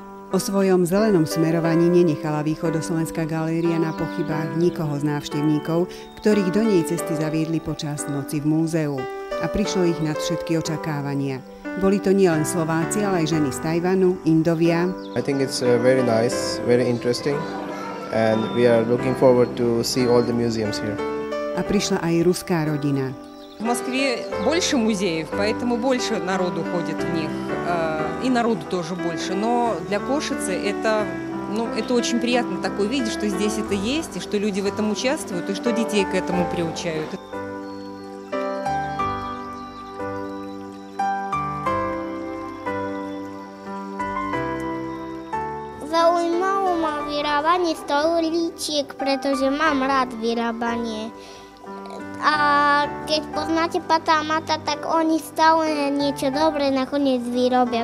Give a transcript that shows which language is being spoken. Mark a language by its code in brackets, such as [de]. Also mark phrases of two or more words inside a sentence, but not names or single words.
[sk] O svojom zelenom smerovaní nenechala Východoslovenská galéria na pochybách nikoho z návštevníkov, ktorých do nej cesty zaviedli počas noci v múzeu. A prišlo ich nad všetky očakávania. Boli to nielen Slováci, ale aj ženy z Tajvanu, Indovia. [en] I think it's very nice, very interesting, and we are looking forward to see all the museums here. [sk] A prišla aj ruská rodina. [ru] В Москве больше музеев, поэтому больше народу ходит в них, и народу тоже больше. Но для Кошицы это очень приятно такое видеть, что здесь это есть, и что люди в этом участвуют, и что детей к этому приучают. [sk] Zaujímalo ma vyrábanie stolíčiek, pretože mám rád vyrábanie. A keď poznáte Pata a Mata, tak oni stále niečo dobré nakoniec vyrobia.